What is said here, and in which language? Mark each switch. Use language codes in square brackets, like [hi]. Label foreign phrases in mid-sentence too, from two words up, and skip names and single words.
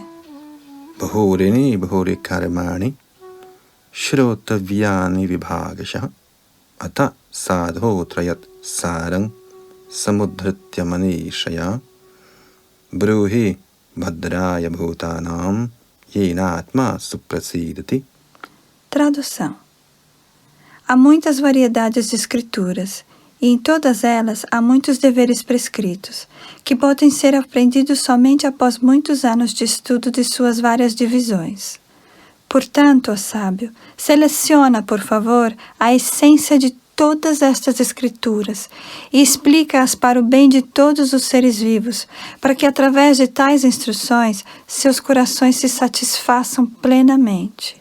[sa] भूरीणि भूरि कर्माणि श्रोतव्यानि विभागशः अतः साधोऽत्र यत्सारं समुद्धृत्य मनीषया ब्रूहि भद्राय भूतानां येनात्मा सुप्रसीदति. [pt] Tradução. Há muitas variedades de escrituras, e em todas elas há muitos deveres prescritos, que podem ser aprendidos somente após muitos anos de estudo de suas várias divisões. Portanto, ó sábio, seleciona, por favor, a essência de todas estas escrituras e explica-as para o bem de todos os seres vivos, para que através de tais instruções seus corações se satisfaçam plenamente.